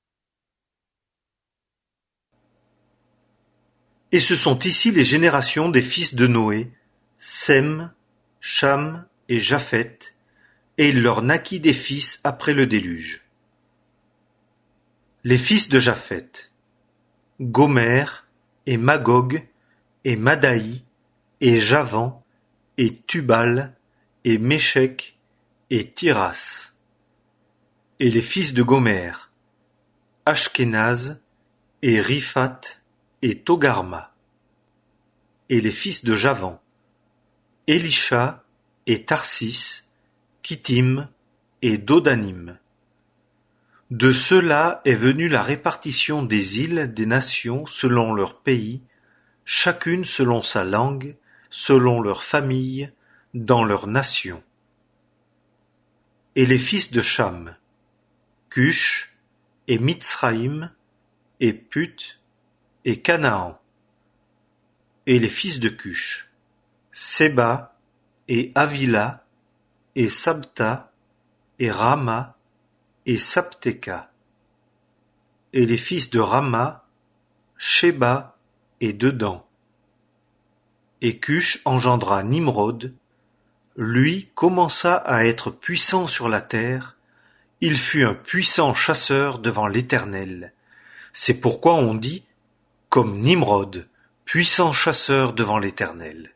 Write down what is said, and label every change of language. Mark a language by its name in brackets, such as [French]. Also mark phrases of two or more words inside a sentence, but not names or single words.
[French] Et ce sont ici les générations des fils de Noé, Sem, Cham et Japheth, et il leur naquit des fils après le déluge. Les fils de Japheth, Gomer, et Magog, et Madaï, et Javan, et Tubal, et Méchec, et Tiras. Et les fils de Gomer, Ashkenaz, et Riphath, et Togarma. Et les fils de Javan, Élisha, et Tarsis, Kittim, et Dodanim. De ceux-là est venue la répartition des îles des nations selon leur pays, chacune selon sa langue, selon leur famille, dans leur nation. Et les fils de Cham, Cush, et Mitsraïm, et Put, et Canaan. Et les fils de Cush, Séba, et Havila, et Sabta, et Rama, et Sapteka. Et les fils de Rama, Sheba, et Dedan. Et Cush engendra Nimrod. Lui commença à être puissant sur la terre. Il fut un puissant chasseur devant l'Éternel. C'est pourquoi on dit, comme Nimrod, puissant chasseur devant l'Éternel.